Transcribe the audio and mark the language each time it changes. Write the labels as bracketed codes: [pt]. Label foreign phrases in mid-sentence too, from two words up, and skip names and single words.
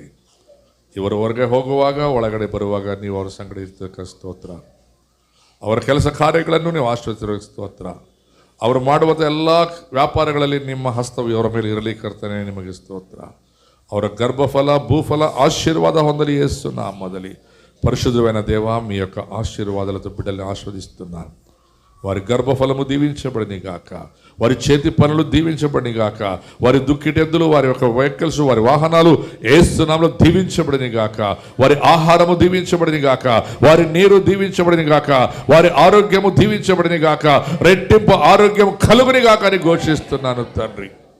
[kn] ಇವರು ಹೊರಗೆ ಹೋಗುವಾಗ, ಒಳಗಡೆ ಬರುವಾಗ ನೀವು ಅವರ ಸಂಗಡ ಇರ್ತಕ್ಕ ಸ್ತೋತ್ರ. ಅವರ ಕೆಲಸ ಕಾರ್ಯಗಳನ್ನು ನೀವು ಆಶ್ರಯಿಸಿರುವ ಸ್ತೋತ್ರ. ಅವರು ಮಾಡುವಂಥ ಎಲ್ಲ ವ್ಯಾಪಾರಗಳಲ್ಲಿ ನಿಮ್ಮ ಹಸ್ತವು ಅವರ ಮೇಲೆ ಇರಲಿ ಕರ್ತನೆ, ನಿಮಗೆ ಸ್ತೋತ್ರ. ಅವರ ಗರ್ಭಫಲ, ಭೂಫಲ ಆಶೀರ್ವಾದ ಹೊಂದಲಿ ಯೇಸು నామದಲ್ಲಿ. [te] పరిశుద్ధమైన దేవా, మీ యొక్క ఆశీర్వాదాలతో బిడ్డల్ని ఆశీర్వదిస్తున్నాను. వారి గర్భఫలము దీవించబడిని గాక, వారి చేతి పనులు దీవించబడిని గాక, వారి దుక్కిటెద్దులు, వారి యొక్క వెహికల్స్, వారి వాహనాలు యేసు నామములో దీవించబడిని గాక, వారి ఆహారము దీవించబడిని గాక, వారి నీరు దీవించబడిని గాక, వారి ఆరోగ్యము దీవించబడిని గాక, రెట్టింపు ఆరోగ్యం కలుగుని గాక అని ఘోషిస్తున్నాను తండ్రి.